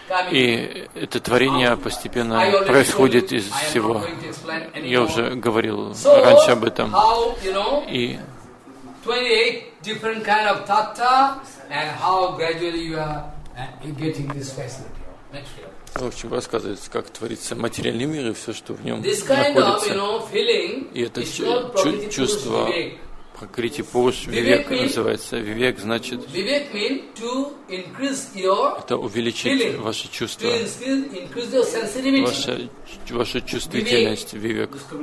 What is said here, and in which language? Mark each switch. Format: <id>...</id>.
<ru>И это творение постепенно происходит из всего. Я уже говорил раньше об этом. И</ru> <en>28 different kind of tattva, and how gradually you are getting this facility.</en> <ru>В общем, рассказывается, как творится материальный мир и все, что в нем находится. И это чувство Пракрити Пуруш Вивек называется. Вивек значит, это увеличить ваше чувство, ваша чувствительность, Вивек.</ru>